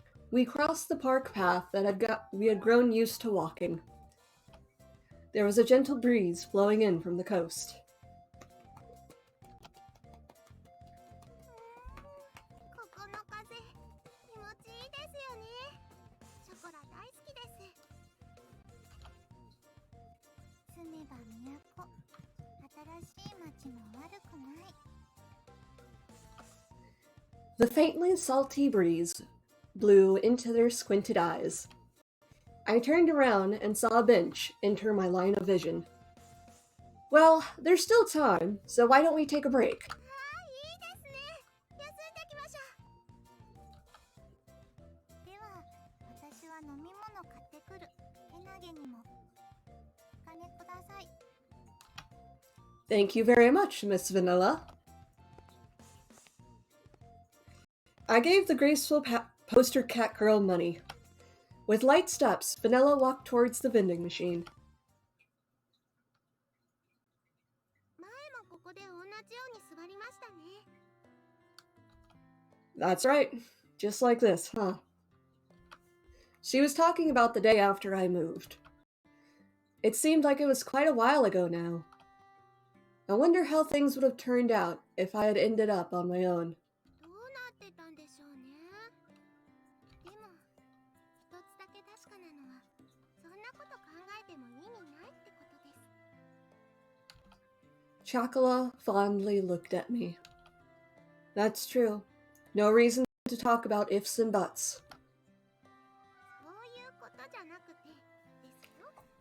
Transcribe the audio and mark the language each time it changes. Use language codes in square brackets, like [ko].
[en] We crossed the park path that we had grown used to walking. There was a gentle breeze blowing in from the coast. [ja] ここの風気持ちいいですよね。ショコラ大好きです。住めば都、新しい街も悪くない。 [en] The faintly salty breeze blew into their squinted eyes. I turned around and saw a bench enter my line of vision. Well, there's still time, so why don't we take a break? [ja] ああ、いいですね。休んできましょう。では、私は飲み物買ってくる。けなげにも。お金ください。 [en] Thank you very much, Miss Vanilla. I gave the graceful poster cat girl money. With light steps, Vanilla walked towards the vending machine. [ja] 前もここで同じように座りましたね。 [en] That's right. Just like this, huh? She was talking about the day after I moved. It seemed like it was quite a while ago now. I wonder how things would have turned out if I had ended up on my own. [ja] どうなってたんでしょうね。でも、一つだけ確かなのは、そんなこと考えても意味ないってことです。 [en] Chocola fondly looked at me. That's true. No reason to talk about ifs and buts. [ja] そういうことじゃなくて、ですよ。